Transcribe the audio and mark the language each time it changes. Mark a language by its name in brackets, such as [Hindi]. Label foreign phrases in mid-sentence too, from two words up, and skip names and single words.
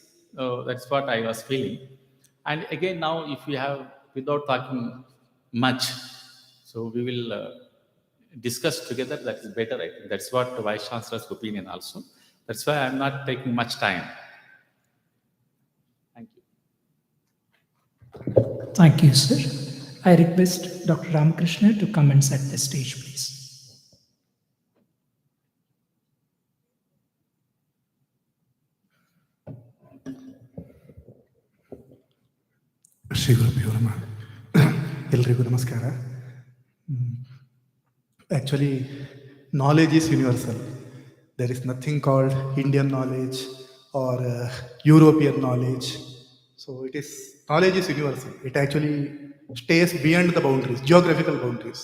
[English] That's what I was feeling. And again, now if we have, without talking much, so we will discuss together. That is better, I think. That's what the Vice Chancellor's opinion also. That's why I'm not taking much time. Thank you. Thank you, sir. I request Dr. Ramakrishna to come and set the stage, please. [Sanskrit] ಶ್ರೀ ಗುರುಭ್ಯೋ ನಮಃ. [Kannada] ಎಲ್ರಿಗೂ ನಮಸ್ಕಾರ. [English] Actually, knowledge is universal. There is nothing called Indian knowledge or European knowledge. So knowledge is universal. It actually stays beyond the boundaries, geographical boundaries.